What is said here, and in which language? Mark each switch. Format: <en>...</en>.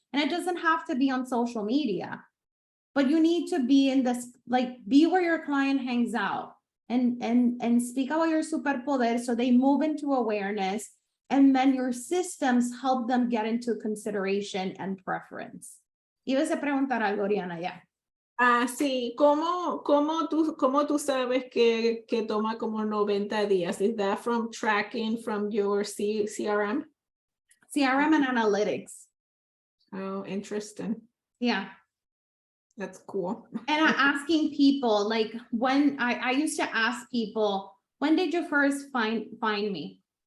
<en>And it doesn't have to be on social media, but you need to be in this, like, be where your client hangs out and speak about your superpoder so they move into awareness, and then your systems help them get into consideration and preference.</en> <es>Ibas a preguntar algo, Oriana, ya. Ah, sí, cómo tú sabes que toma como 90 días?</es> <en>Is that from tracking from your CRM? CRM and analytics. Oh, interesting. Yeah. That's cool. And I'm asking people, like, when I used to ask people, when did you first find me?</en>